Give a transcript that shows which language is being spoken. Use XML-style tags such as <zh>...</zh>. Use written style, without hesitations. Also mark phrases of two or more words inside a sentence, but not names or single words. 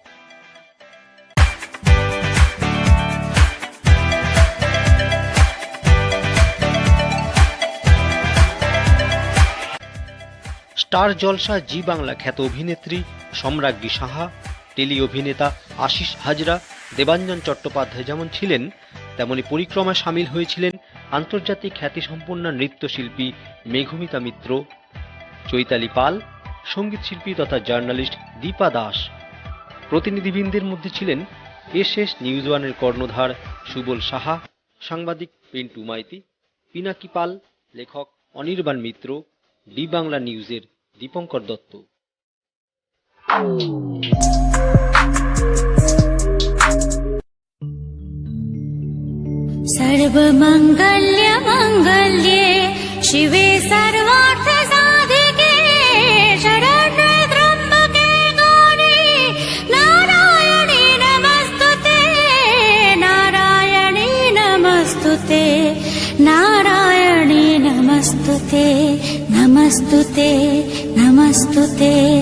<bn>স্টার জলসা জি বাংলা খ্যাত অভিনেত্রী সম্রাজ্ঞী সাহা, টেলি অভিনেতা আশিস হাজরা, দেবাঞ্জন চট্টোপাধ্যায় যেমন ছিলেন, তেমনি পরিক্রমায় সামিল হয়েছিলেন আন্তর্জাতিক খ্যাতিসম্পন্ন নৃত্যশিল্পী মেঘমিতা মিত্র, চৈতালি পাল, সঙ্গীত শিল্পী তথা জার্নালিস্ট দীপা দাস। প্রতিনিধিবৃন্দের মধ্যে ছিলেন এসএস নিউজ ওয়ানের কর্ণধার সুবল সাহা, সাংবাদিক পিন্টু মাইতি, পিনাকি পাল, লেখক অনির্বাণ মিত্র, ডি বাংলা নিউজের দীপঙ্কর দত্ত।</bn> <sa>सर्वमंगल्य मंगल्ये शिवे सर्वार्थ साधिके शरण्ये त्र्यंबके गौरी नारायणी नमस्तुते नारायणी नमस्तुते नारायणी नमस्तुते नमस्तुते नमस्तुते।</sa>